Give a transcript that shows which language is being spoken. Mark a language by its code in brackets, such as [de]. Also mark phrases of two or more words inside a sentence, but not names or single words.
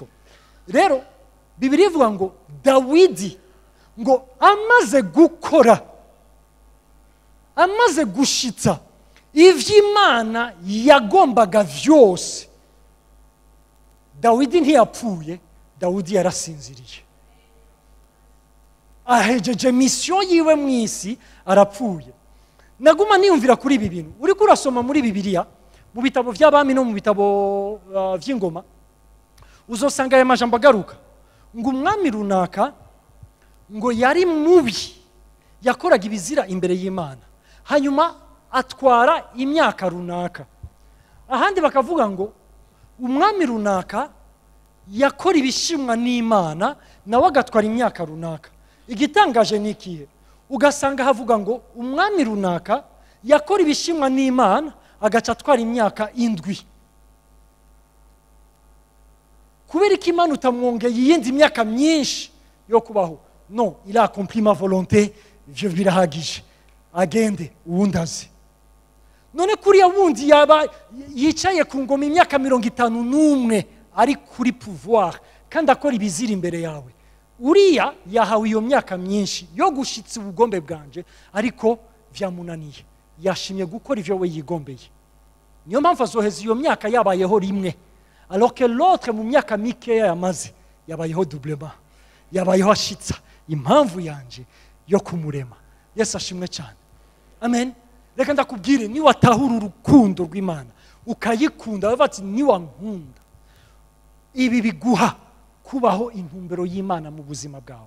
[rn] Rero Bibiliya ivuga ngo Dawidi ngo amaze gukora, amaze gushitsa ivy'Imana yagombaga vyose, Dawidi ntiyapfuye, Dawidi yarasinziriye. Ahejeje mission yiwe mwisi arapfuye. Naguma niyumvira kuri ibi bintu. Uri kurasoma muri Bibiliya mu bitabo by'abami no mu bitabo vy'ingoma, uzosanga aya majambo agaruka ngo umwami runaka ngo yari mubi, yakoraga ibizira imbere y'Imana, hanyuma atwara imyaka runaka. Ahandi bakavuga ngo umwami runaka yakora ibishimwa n'Imana, nawe agatwara imyaka runaka. Igitangaje ni ikihe? Ugasanga havuga ngo umwami runaka yakora ibishimwa n'Imana agaca atwara imyaka 7. Kubera ko Imana utamwongeye iyindi myaka myinshi yo kubaho? [fr] Non, il a accompli ma volonté, je [rn] birahagije, agende uwundaze. None kuriya wundi yaba yicaye ku ngoma imyaka 51 ari kuri pouvoir kandi akora ibizira imbere yawe, uriya yahawe iyo myaka myinshi yo gushitsa ubugombe bwanje, ariko vyamunaniye, yashimye gukora ivyo we yigombeye. Niyo mpamvu azoheza iyo myaka yabayeho rimwe, [fr] alors que l'autre [rn] mu myaka mikeya yamaze yabayeho doublema, yabayeho ashitsa impamvu yanje yo kumurema. Yesu ashimwe cyane. Amen. Reka ndakubwire, ni watahura urukundo rw'Imana ukayikunda, bavuga ati ni wankunda, ibi biguha kubaho intumbero y'Imana mu buzima bwawe.